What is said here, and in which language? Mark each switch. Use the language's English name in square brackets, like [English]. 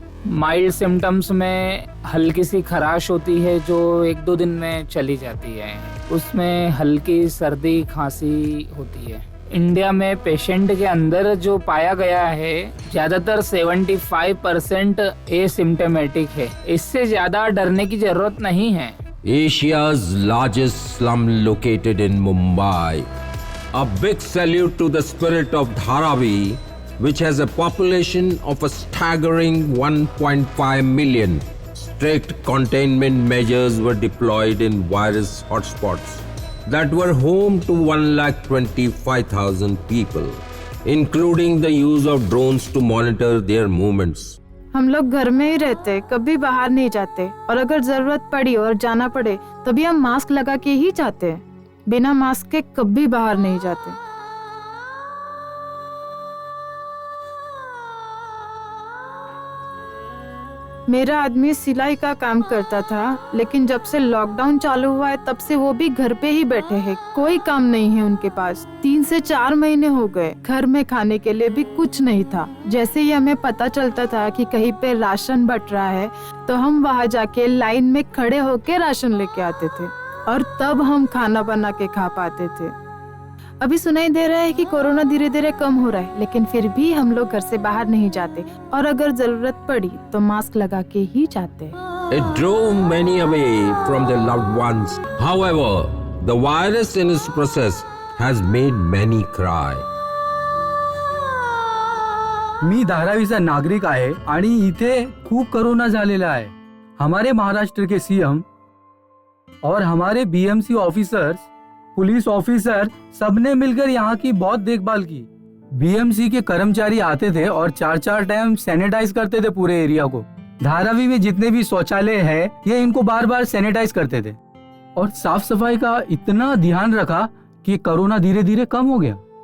[Hindi] Mild symptoms में हल्की सी खराश होती है जो 1-2 दिन में चली जाती है, उसमें हल्की सर्दी खांसी होती है। इंडिया में पेशेंट के अंदर जो पाया गया है ज़्यादातर 75% एसिम्टोमेटिक है। इससे ज़्यादा डरने की जरूरत नहीं है। [English] Asia's largest slum located in Mumbai. A big salute to the spirit of Dharavi, which has a population of a staggering 1.5 million. Strict containment measures were deployed in virus hotspots that were home to 1,25,000 people, including the use of drones to monitor their movements. [Hindi] हम लोग घर में ही रहते, कभी बाहर नहीं जाते और अगर जरूरत पड़ी और जाना पड़े तभी हम मास्क लगा के ही जाते हैं, बिना मास्क के कभी बाहर नहीं जाते। मेरा आदमी सिलाई का काम करता था, लेकिन जब से लॉकडाउन चालू हुआ है तब से वो भी घर पे ही बैठे हैं, कोई काम नहीं है उनके पास। 3 से 4 महीने हो गए, घर में खाने के लिए भी कुछ नहीं था। जैसे ही हमें पता चलता था कि कहीं पे राशन बट रहा है तो हम वहाँ जाके लाइन में खड़े होके राशन लेके आते थे और तब हम खाना बना के खा पाते थे। अभी सुनाई दे रहा है कि कोरोना धीरे धीरे कम हो रहा है, लेकिन फिर भी हम लोग घर से बाहर नहीं जाते और अगर जरूरत पड़ी तो मास्क लगा के ही जाते हैं। [English] It drove many away from their loved ones. However, the virus in its process has made many cry. [Marathi] मी धारावीचा नागरिक आहे आणि इथे खूप कोरोना झालेला आहे। [Hindi] हमारे महाराष्ट्र के सीएम और हमारे बीएमसी ऑफिसर्स, पुलिस ऑफिसर सबने मिलकर यहाँ की बहुत देखभाल की। बीएमसी के कर्मचारी आते थे और 4-4 टाइम सैनिटाइज करते थे पूरे एरिया को। धारावी में जितने भी शौचालय है ये इनको बार बार सैनिटाइज करते थे और साफ सफाई का इतना ध्यान रखा कि कोरोना धीरे धीरे कम हो गया।